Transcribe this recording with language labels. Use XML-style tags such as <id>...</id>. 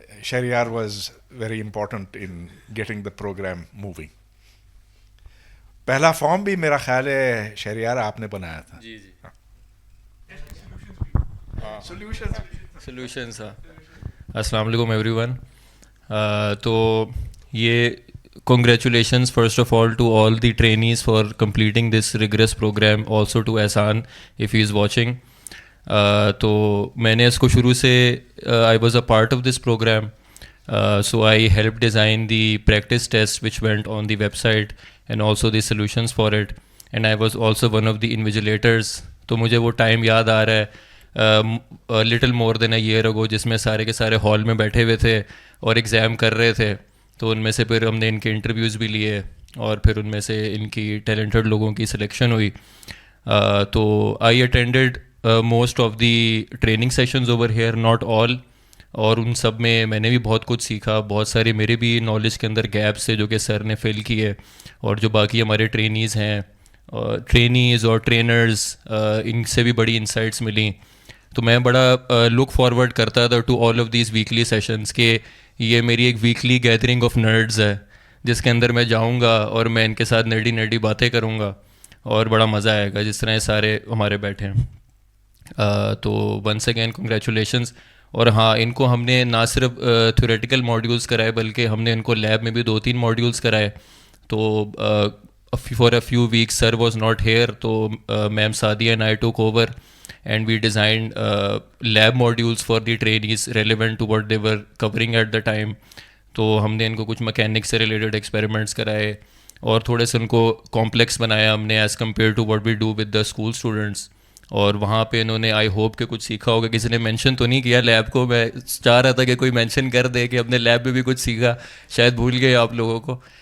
<en>Shahriyar was very important in getting the program moving.</en> <ur>پہلا form بھی میرا خیال ہے شہریار آپ نے بنایا تھا. جی جی.</ur> <en>Solutions.</en> <ur>السلام علیکم</ur> <en>Everyone.</en> <ur>تو یہ</ur> <en>congratulations first of all to all the trainees for completing this rigorous program, also to Ehsan if he is watching.</en> <ur>تو میں نے اس کو شروع سے</ur> <en>I was a part of this program, so I helped design the practice tests which went on the website and also the solutions for it, and I was also one of the invigilators.</en> <ur>تو مجھے وہ time یاد آ رہا ہے</ur> <en>little more than a year ago,</en> <ur>جس میں سارے کے سارے ہال میں بیٹھے ہوئے تھے اور ایگزام کر رہے تھے. تو ان میں سے پھر ہم نے ان کے انٹرویوز بھی لیے اور پھر ان میں سے ان کی ٹیلنٹڈ لوگوں کی سلیکشن ہوئی.</ur> <en>تو I attended most of the training sessions over here, not all,</en> <ur>اور ان سب میں میں نے بھی بہت کچھ سیکھا. بہت سارے میرے بھی نالج کے اندر گیپس تھے جو کہ سر نے فل کیے، اور جو باقی ہمارے ٹرینیز ہیں، ٹرینیز اور ٹرینرز، ان سے بھی بڑی انسائٹس ملیں. تو میں بڑا لک فارورڈ کرتا تھا</ur> <en>to all of these weekly sessions</en> <ur>کہ یہ میری ایک ویکلی گیدرنگ آف نرڈز ہے جس کے اندر میں جاؤں گا اور میں ان کے ساتھ نرڈی باتیں کروں گا اور بڑا مزہ آئے گا، جس طرح یہ سارے ہمارے بیٹھے ہیں.</ur> <en>تو once again congratulations.</en> <ur>اور ہاں، ان کو ہم نے نہ صرف تھیوریٹیکل ماڈیولس کرائے بلکہ ہم نے ان کو لیب میں بھی 2-3 ماڈیولس کرائے.</ur> <en>تو for a few weeks sir was not here, تو ma'am Sadia and I took over and we designed lab modules for the trainees relevant to what they were covering at the time.</en> <ur>تو ہم نے ان کو کچھ مکینک سے ریلیٹڈ ایکسپیریمنٹس کرائے اور تھوڑے سے ان کو کمپلیکس بنایا ہم نے</ur> <en>As compare to what we do with the school students.</en> <ur>اور وہاں پہ انہوں نے آئی ہوپ کہ کچھ سیکھا ہوگا. کسی نے مینشن تو نہیں کیا لیب کو، میں چاہ رہا تھا کہ کوئی مینشن کر دے کہ اپنے لیب میں بھی کچھ سیکھا، شاید بھول گئے آپ لوگوں کو.</ur>